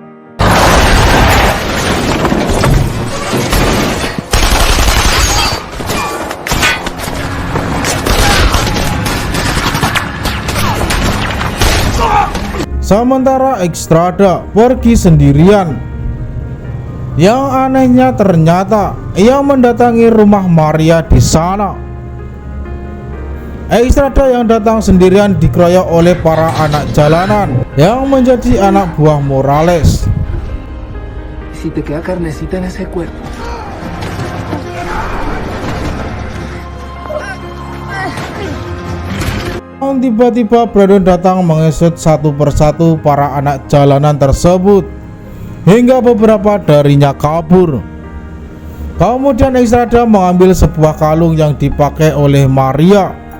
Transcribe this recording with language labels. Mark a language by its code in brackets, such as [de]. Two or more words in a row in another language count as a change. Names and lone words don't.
[id] Sementara Estrada pergi sendirian. Yang anehnya ternyata ia mendatangi rumah Maria di sana. Estrada yang datang sendirian dikeroyok oleh para anak jalanan yang menjadi anak buah Morales. [es] Si te queda carnecita en ese cuerpo. [id] Tiba-tiba Brandon datang mengesut satu persatu para anak jalanan tersebut hingga beberapa darinya kabur. Kemudian Estrada mengambil sebuah kalung yang dipakai oleh Maria.